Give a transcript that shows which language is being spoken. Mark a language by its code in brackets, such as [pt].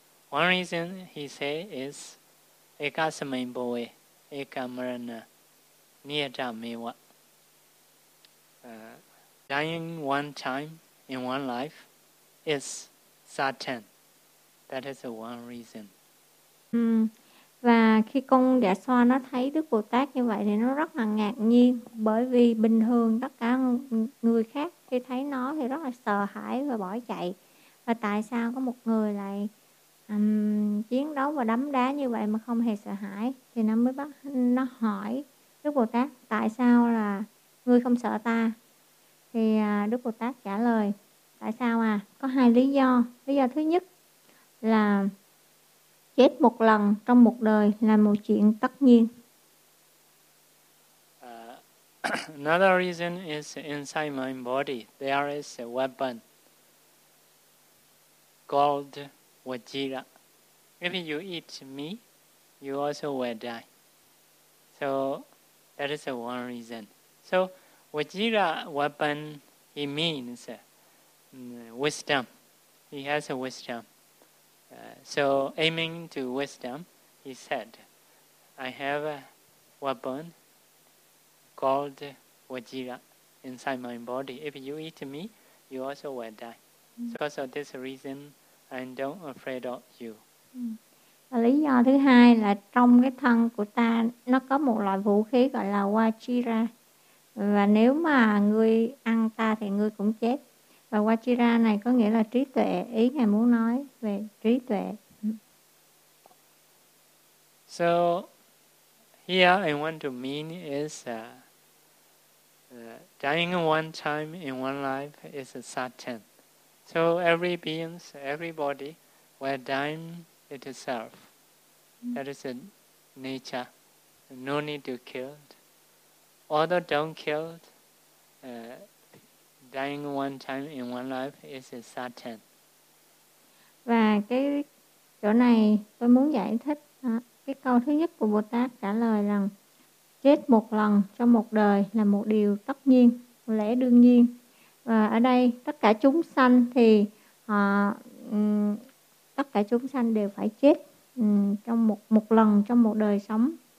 [en] One reason he said is [pi] ekasmin bhave ekamarana niyata meva. [en] Dying one time in one life is certain. That is the one reason. [vi] Và khi con đã so nó thấy Đức Bồ Tát như vậy thì nó rất là ngạc nhiên, bởi vì bình thường tất cả người khác khi thấy nó thì rất là sợ hãi và bỏ chạy. Và tại sao có một người lại chiến đấu và đấm đá như vậy mà không hề sợ hãi? Thì nó mới bắt nó hỏi Đức Bồ Tát, tại sao là ngươi không sợ ta? Thì Đức Bồ Tát trả lời, tại sao à? Có hai lý do. Lý do thứ nhất là chết một lần trong một đời là một chuyện tất nhiên. [en] Another reason is inside my body there is a weapon called vajira. If you eat me, you also will die. So that is the one reason. So vajira weapon, he means wisdom. He has a wisdom. So aiming to wisdom, he said, I have a weapon called vajira inside my body. If you eat me, you also will die. Mm. Because of this reason, I don't afraid of you. [vi] Và lý do thứ hai là trong cái thân của ta nó có một loại vũ khí gọi là vajira. Và nếu mà ngươi ăn ta thì ngươi cũng chết. Và vajira này có nghĩa là trí tuệ, ý ngài muốn nói về trí tuệ. [en] So here I want to mean is dying one time in one life is a certain. So every beings, everybody will die it itself. That is a nature. No need to kill. Although don't kill, dying one time in one life is a certain. [vi] Và cái chỗ này tôi muốn giải thích. Cái câu thứ nhất của Bồ Tát trả lời rằng chết một lần trong một đời là một điều tất nhiên, lẽ đương nhiên. Và ở đây tất cả chúng sanh thì họ tất cả chúng sanh đều phải chết trong một lần trong một đời sống.